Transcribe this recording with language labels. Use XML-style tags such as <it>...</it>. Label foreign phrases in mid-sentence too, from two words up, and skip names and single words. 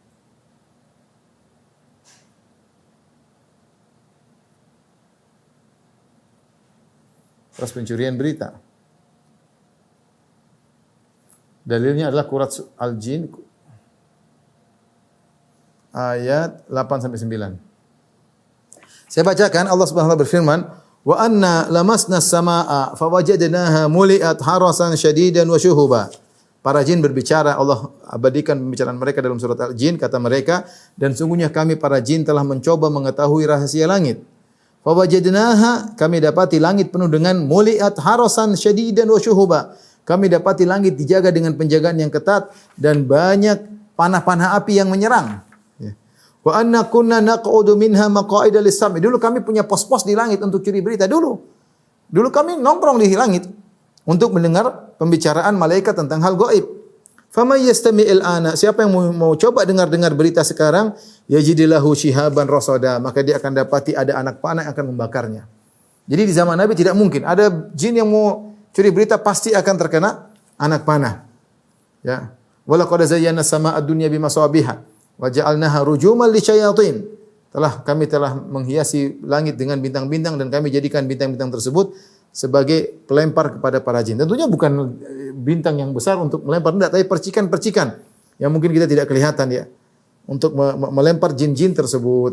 <id>Proses pencurian berita. Dalilnya adalah surat Al-Jin ayat 8 sampai 9. Saya bacakan, Allah</id> <ar>سبحانه وتعالى</ar> <id>berfirman,</id> <ar>"وأنا لمسنا السماء فوجدناها ملئت حرسا شديدا وشهبا."</ar> <id>Para jin berbicara, Allah abadikan pembicaraan mereka dalam surat Al-Jin, kata mereka, dan sungguhnya kami para jin telah mencoba mengetahui rahasia langit. Fawajadnaha, kami dapati langit penuh dengan</id> <ar>ملئت حرسا شديدا وشهبا.</ar> <id>Kami dapati langit dijaga dengan penjagaan yang ketat dan banyak panah-panah api yang menyerang.</id> <ar>وأنا كنا نقعد منها مقاعد للسمع'.</ar> <id>Dulu kami punya pos-pos di langit untuk curi berita dulu. Dulu kami nongkrong di langit. untuk mendengar pembicaraan malaikat tentang hal gaib.</id> <ar>فمن يستمع الآن,</ar> <id>siapa yang mau coba dengar-dengar berita sekarang,</id> <ar>يجد له شهابا رصدا,</ar> <id>maka dia akan dapati ada anak panah yang akan membakarnya. Jadi di zaman Nabi tidak mungkin ada jin yang mau curi berita pasti akan terkena anak panah. Ya.</id> <ar>ولقد زينا السماء الدنيا بمصابيح وجعلناها رجوما للشياطين.</ar> <id>Kami telah menghiasi langit dengan bintang-bintang dan kami jadikan bintang-bintang tersebut sebagai pelempar kepada para jin. Tentunya bukan bintang yang besar untuk melempar, tidak, tapi percikan-percikan yang mungkin kita tidak kelihatan ya, untuk melempar jin-jin tersebut.</id>